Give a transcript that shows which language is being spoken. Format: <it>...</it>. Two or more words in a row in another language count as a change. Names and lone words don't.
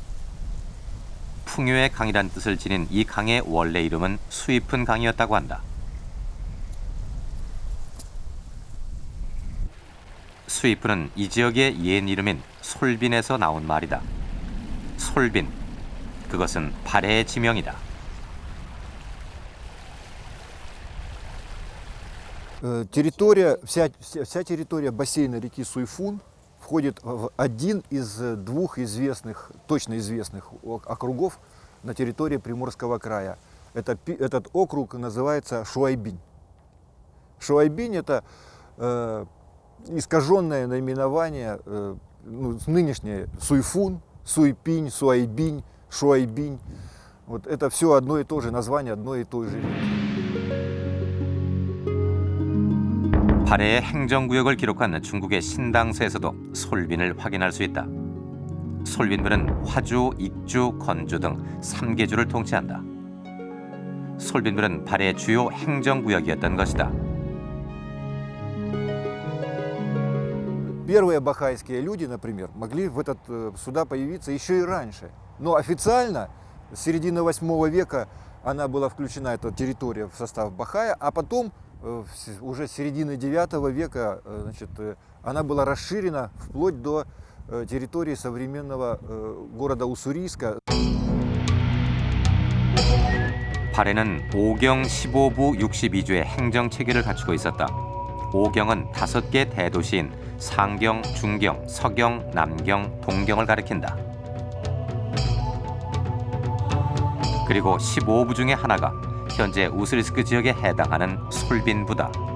<ko>풍요의 강이란 뜻을 지닌 이 강의 원래 이름은 수입은 강이었다고 한다. 수입은 이 지역의 옛 이름인 솔빈에서 나온 말이다. 솔빈, 그것은 발해의 지명이다.</ko> <ru>Территория, вся территория бассейна реки Суйфун входит в один из двух точно известных округов на территории Приморского края. Этот округ называется Шуайбинь. Шуайбинь – это искаженное наименование, нынешнее Суйфун, Суйпинь, Суайбинь, Шуайбинь. Вот это все одно и то же название одной и той же реки.</ru> <ko>발해의 행정구역을 기록한 중국의 신당서에서도 솔빈을 확인할 수 있다. 솔빈부는 화주, 익주, 건주 등 3개주를 통치한다. 솔빈부는 발해의 주요 행정구역이었던 것이다.</ko> <ru>Первые бахайские люди, например, могли сюда появиться еще и раньше. Но официально с середины 8 века она была включена, эта территория, в состав Бахая, а потом уже с середины 9 века она была расширена вплоть до территории современного города Уссурийска.</ru> <ko>발해는 오경 15부 62주의 행정체계를 갖추고 있었다. 오경은 5개 대도시인 상경, 중경, 서경, 남경, 동경을 가리킨다. 그리고 15부 중에 하나가 현재 우스리스크 지역에 해당하는 솔빈부다.</ko>